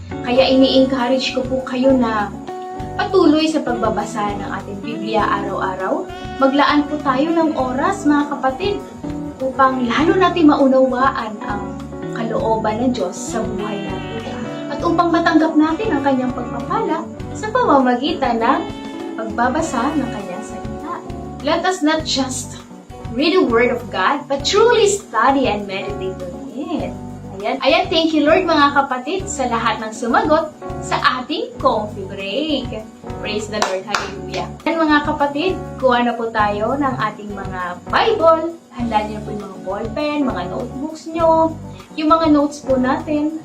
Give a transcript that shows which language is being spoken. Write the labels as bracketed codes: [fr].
[tl] Kaya ini-encourage ko po kayo na patuloy sa pagbabasa ng ating Biblia araw-araw. Maglaan po tayo ng oras mga kapatid upang lalo natin maunawaan ang kalooban ng Diyos sa buhay natin. At upang matanggap natin ang kanyang pagpapala sa pamamagitan ng pagbabasa ng kanyang salita. [en] Let us not just read the Word of God, but truly study and meditate on it. [tl] Ayan, thank you Lord mga kapatid sa lahat ng sumagot sa ating coffee break. [en] Praise the Lord, hallelujah. [tl] Ayan mga kapatid, kuha na po tayo ng ating mga Bible. Handa niyo po yung mga ballpen, mga notebooks nyo, yung mga notes po natin.